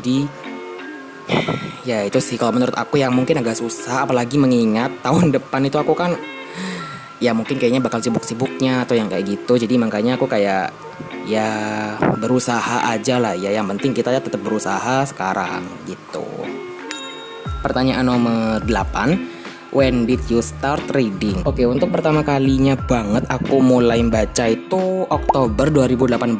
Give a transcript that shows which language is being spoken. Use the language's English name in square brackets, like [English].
[Indonesian] Jadi ya itu sih kalau menurut aku yang mungkin agak susah, apalagi mengingat tahun depan itu aku kan ya mungkin kayaknya bakal sibuk-sibuknya atau yang kayak gitu. Jadi makanya aku kayak ya berusaha aja lah ya, yang penting kita ya tetap berusaha sekarang gitu. Pertanyaan nomor [English] 8, when did you start reading? [Indonesian] Oke, untuk pertama kalinya banget aku mulai baca itu Oktober 2018.